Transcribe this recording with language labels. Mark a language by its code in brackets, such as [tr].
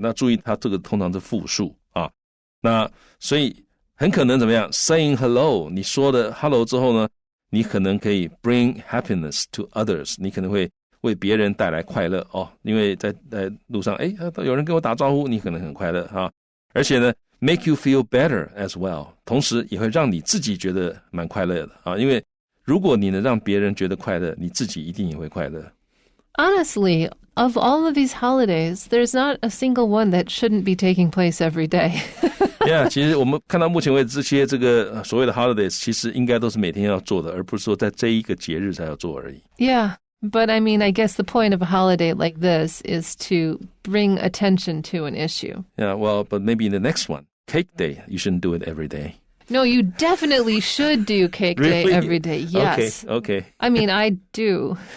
[zh] 那注意它这个通常是复数啊。那所以很可能怎么样 ？Saying hello， 你说的 hello 之后呢，你可能可以 [en] bring happiness to others， [zh] 你可能会为别人带来快乐哦，因为在路上，有人跟我打招呼，你可能很快乐哈。而且呢 ， [en] make you feel better as well， [zh] 同时也会让你自己觉得蛮快乐的啊，因为如果你能让别人觉得快乐，你自己一定也会快乐。 [en] Honestly, of all of these holidays, there's not a single one that shouldn't be taking place every day. [zh] Yeah， 其实我们看到目前为止这些这个所谓的 holidays， 其实应该都是每天要做的，而不是说在这一个节日才要做而已。 [en] Yeah, but I mean, I guess the point of a holiday like this is to bring attention to an issue. Yeah, well, but maybe in the next one, Cake Day, you shouldn't do it every day. No, you definitely should do Cake Day Really? every day. Yes. Okay. I mean, I do.